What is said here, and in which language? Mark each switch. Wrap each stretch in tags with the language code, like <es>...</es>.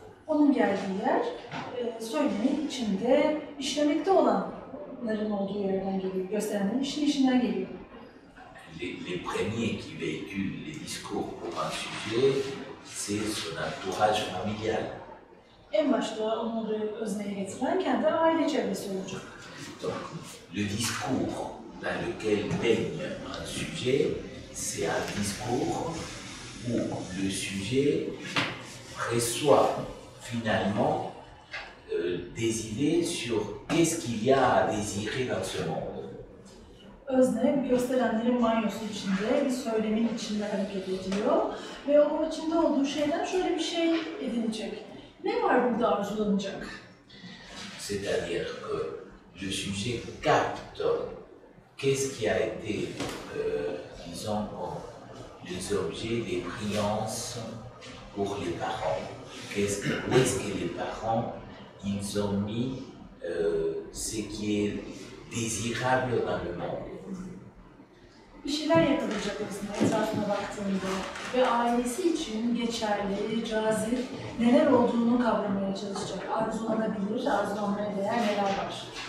<tr>Onun geldiği yer, söylemin içinde işlemekte olanların olduğu yerden geliyor, gösterenlerin işleyişinden geliyor.</tr> <fr>Les premiers qui véhiculent les discours pour un sujet, c'est son entourage familial.</fr> <tr>En başta onları özneye getiren kendi aile çevresi olacak.</tr> <fr>Donc, le discours dans lequel baigne un sujet, c'est un discours où le sujet reçoit finalement des idées sur qu'est-ce qu'il y a à désirer dans ce monde.</fr> <tr>Özne, gösterenlerin banyosu içinde, bir söylemin içinde hareket ediyor ve o içinde olduğu şeyden şöyle bir şey edinecek. Ne var burada arzulanacak?</tr> <fr>C'est-à-dire que le sujet capte qu'est-ce qui a été, disons, les objets des priances pour les parents. Où est-ce que les parents, ils ont mis ce qui est désirable dans le monde.</fr> <tr>Bir şeyler yakalayacak özne etrafına baktığında ve ailesi için geçerli, cazip neler olduğunu kavramaya çalışacak. Arzulanabilir, arzulanmaya değer neler var?</tr>